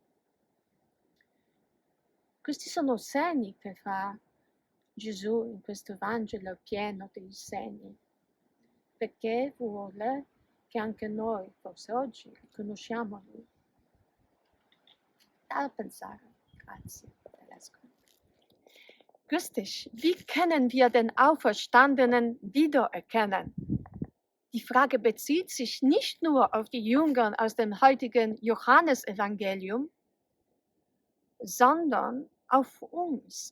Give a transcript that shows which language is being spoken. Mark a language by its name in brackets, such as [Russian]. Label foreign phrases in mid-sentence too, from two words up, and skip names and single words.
[Italian] Questi sono segni che fa Gesù in questo Vangelo pieno dei segni, perché vuole che anche noi, forse oggi, riconosciamo Lui. Da pensare. Grazie. [German] Grüß dich. Wie können wir den Auferstandenen wiedererkennen? Die Frage bezieht sich nicht nur auf die Jünger aus dem heutigen Johannesevangelium, sondern auf uns.